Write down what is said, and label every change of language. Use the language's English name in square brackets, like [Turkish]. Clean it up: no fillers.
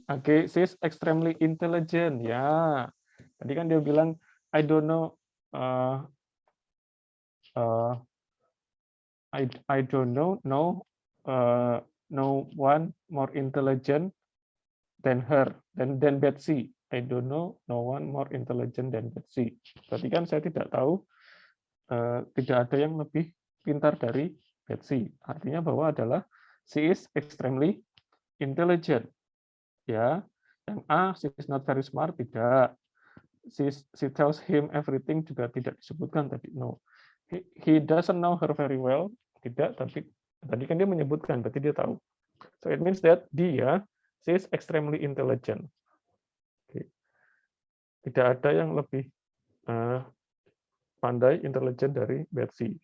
[English] Okay, she's extremely intelligent. Ya. Tadi kan dia bilang I don't know uh, uh, I don't know no one more intelligent than her than Betsy. I don't know no one more intelligent than Betsy. [Indonesian] Berarti kan saya tidak tahu tidak ada yang lebih pintar dari Betsy. Artinya bahwa adalah [English] she is extremely intelligent. Ya, yang A, she is not very smart, tidak. She tells him everything [Indonesian] juga tidak disebutkan tadi. [English] No. He doesn't know her very well, tidak. [Indonesian] Tapi tadi kan dia menyebutkan, berarti dia tahu. [English] So it means that dia, she is extremely intelligent. Okay. [Indonesian] Tidak ada yang lebih pandai, intelijen dari Betsy.